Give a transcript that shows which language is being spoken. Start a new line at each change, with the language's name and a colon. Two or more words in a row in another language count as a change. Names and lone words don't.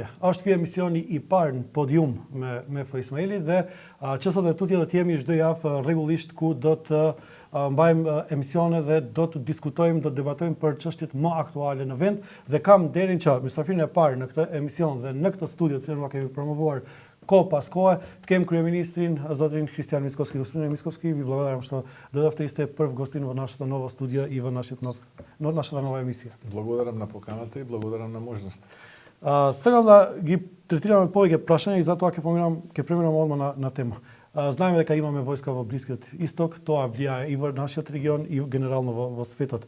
Albanian: Është ky emisioni i parë në podium me Fo Ismaili dhe që sot e tutje do të jemi çdo javë rregullisht ku do të mbajmë emisione dhe do të diskutojmë, do të debatojmë për çështjet më aktuale në vend dhe kam derin që mysafirin e parë në këtë emision dhe në këtë studio të cilën ma kemi promovuar kohë pas kohe, të kem kryeministrin, zotin Kristijan Mickovski.
Macedonian: Господине Мицковски, ви благодарам што додавте и сте прв гостин во нашето ново студио и во нашата нова емисија. Благодарам на поканата и благодарам на можноста. Сакам да ги третираме повеќе прашања и затоа ќе преминам одма на тема. Знаеме дека имаме војска во Блискиот Исток, тоа влијае и во нашиот регион и генерално во светот.